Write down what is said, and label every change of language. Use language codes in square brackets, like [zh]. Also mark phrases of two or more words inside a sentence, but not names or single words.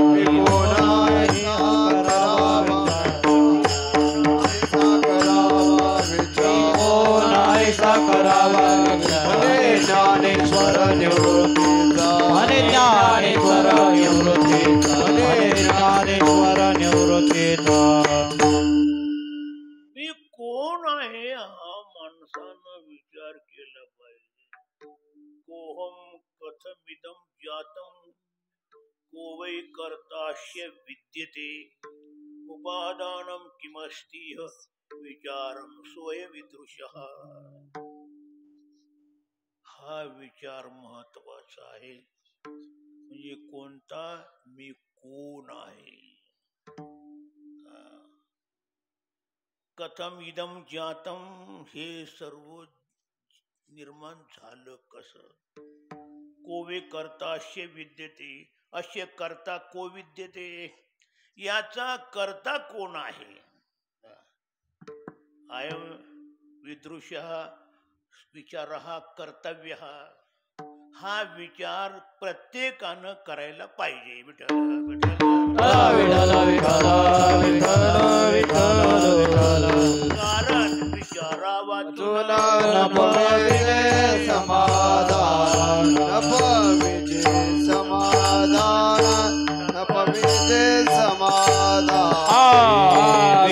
[mr] मी कोण आहे करावा करावा ज्ञानेश्वर निवृत्तीचा, ज्ञानेश्वर निवृत्तीचा, ज्ञानेश्वर निवृत्तीचा. मी कोण आहे हा माणसानं विचार केला पाहिजे. [sa] कोहम कथमिदं जातं को वै कर्तास्य विद्यते उपादानं किमस्ति विचारं स्वयंविदुषः. [mr] हा विचार महत्वाचा आहे. म्हणजे कोणता, मी कोण आहे. [sa] कथम इदम जातम, [mr] हे सर्व निर्माण झालं कसं. [sa] कोवे कर्तास्य विद्यते, अस्य कर्ता को विद्यते, [mr] याचा कर्ता कोण आहे. [sa] अयम विदृशः विचारः कर्तव्यः. [mr] हा विचार प्रत्येकानं करायला पाहिजे. विठ्ठल कारण विचारावा तुला समाधान, समाधान.